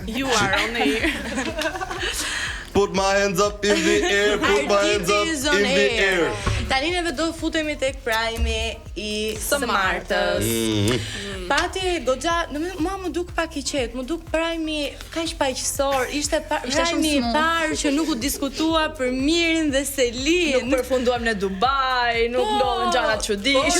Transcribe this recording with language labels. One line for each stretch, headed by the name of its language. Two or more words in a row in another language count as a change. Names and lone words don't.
English: You are on air. Put my hands up in the air, put my hands up in the air.
Albanian: Tani neve do futemi tek prajmi i së martës. Pati goxha, mua më duk pak i qetë, më duk prajmi kaq paqësor, ishte prajmi i parë që nuk u diskutua për Mirin dhe Selin. Nuk përfunduam në Dubai, nuk ndodhen gjëra çuditshme.